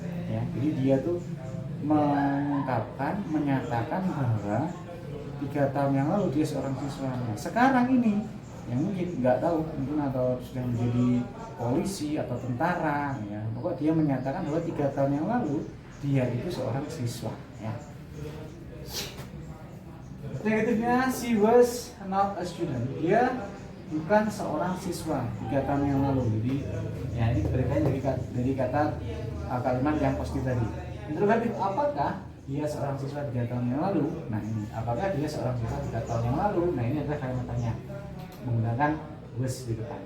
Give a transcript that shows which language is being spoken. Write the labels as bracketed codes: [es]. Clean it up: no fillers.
[id] Ya, jadi dia tuh mengungkapkan, menyatakan bahwa 3 tahun yang lalu dia seorang siswa. Nah, sekarang ini yang mungkin nggak tahu, mungkin atau sudah menjadi polisi atau tentara, ya. Pokoknya dia menyatakan bahwa 3 tahun yang lalu dia itu seorang siswa, ya. [en] Negatifnya, she was not a student. [id] Dia bukan seorang siswa 3 tahun yang lalu. Jadi, ya, ini berkaitan dari kata kalimat yang positif tadi. Interrogatif, apakah dia seorang siswa 3 tahun yang lalu? Nah, ini apakah dia seorang siswa 3 tahun yang lalu? Nah, ini adalah kalimat tanya menggunakan was di depan.